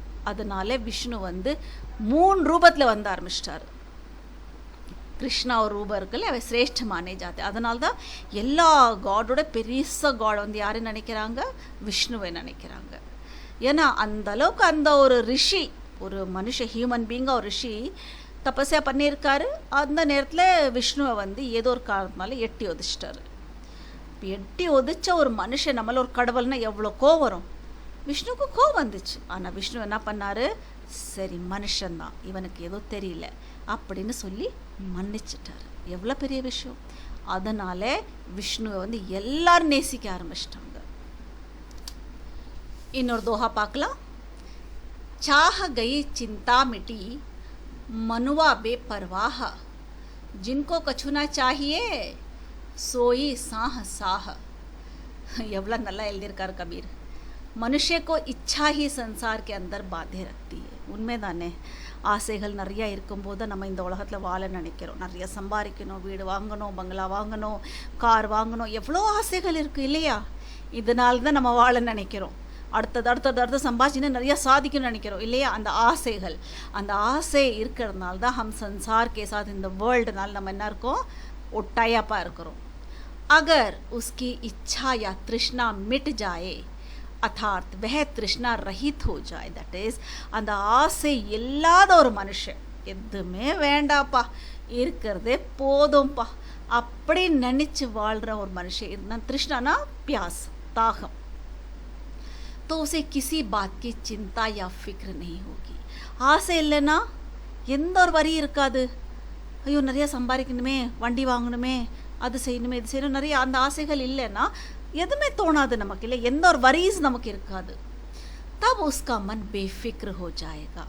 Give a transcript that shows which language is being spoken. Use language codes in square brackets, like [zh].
[ta] அதனால விஷ்ணு 3 ரூபத்தில் வந்த ஆரம்பிச்சிட்டார். கிருஷ்ணா ஒரு ரூபம் இருக்குல்ல, [hi] அவை சிரேஷ்ட மானே ஜாते. [ta] அதனால தான் எல்லா காடோட பெரிய காட் யாருன்னு நினைக்கிறாங்க, விஷ்ணுவை நினைக்கிறாங்க. ஏன்னா அந்த அளவுக்கு அந்த ஒரு ரிஷி, ஒரு மனுஷ ஹியூமன் பீங்காக ஒரு ரிஷி தபஸ்யா பண்ணியிருக்காரு. அந்த நேரத்தில் விஷ்ணுவை ஏதோ ஒரு காரணத்தினால எட்டி உதிச்சிட்டாரு. எட்டி உதிச்ச ஒரு மனுஷன் நம்மள ஒரு கடவுள்னா எவ்வளோ கோவம் வரும். விஷ்ணுவுக்கு கோவம் வந்துச்சு. ஆனால் விஷ்ணு என்ன பண்ணார், சரி மனுஷன்தான், இவனுக்கு ஏதோ தெரியல அப்படின்னு சொல்லி மன்னிச்சிட்டார். எவ்வளோ பெரிய விஷயம். அதனால விஷ்ணுவை எல்லாரும் நேசிக்க ஆரம்பிச்சிட்டாங்க. இன்னொரு தோஹா பார்க்கலாம். [hi] चाह गई चिंता मिटी मनुआ बेपरवाह, जिनको कछु ना चाहिए सोई साह साह. [ta] எவ்வளோ நல்லா எழுதியிருக்கார் கபீர். [hi] மனுஷ को इच्छा ही संसार के अंदर बाधे रखती है. [ta] உண்மைதானே, ஆசைகள் நிறையா இருக்கும்போது நம்ம இந்த உலகத்தில் வாழ நினைக்கிறோம். நிறைய சம்பாதிக்கணும், வீடு வாங்கணும், பங்களா வாங்கணும், கார் வாங்கணும், எவ்வளோ ஆசைகள் இருக்குது இல்லையா? இதனால தான் நம்ம வாழ நினைக்கிறோம். அடுத்தது சம்பாதிச்சுன்னு நிறையா சாதிக்கணும்னு நினைக்கிறோம் இல்லையா? அந்த ஆசை இருக்கிறதுனால தான் [hi] हम संसार के साथ [ta] இந்த வேர்ல்டுனால நம்ம என்ன இருக்கோம், ஒட்டாயாப்பாக இருக்கிறோம். [hi] अगर उसकी इच्छा या तृष्णा मिट जाए, अर्थात वह तृष्णा रहित हो जाए, दैट इज [ta] அந்த ஆசை இல்லாத ஒரு மனுஷன், எதுவுமே வேண்டாப்பா, இருக்கிறதே போதும்பா அப்படி நினச்சி வாழ்கிற ஒரு மனுஷன் இருந்தால், [hi] तृष्णाனா प्यास தாகம், तो उसे किसी बात की चिंता या फिक्र नहीं होगी. [ta] ஆசை இல்லைன்னா எந்த ஒரு வரி இருக்காது. ஐயோ நிறையா சம்பாதிக்கணுமே, வண்டி வாங்கணுமே, அது செய்யணுமே, இது செய்யணும், நிறைய அந்த ஆசைகள் இல்லைன்னா எதுவுமே தோணாது நமக்கு இல்லை, எந்த ஒரு வரிஸ் நமக்கு இருக்காது. [hi] तब उसका मन बेफिक्र हो जाएगा.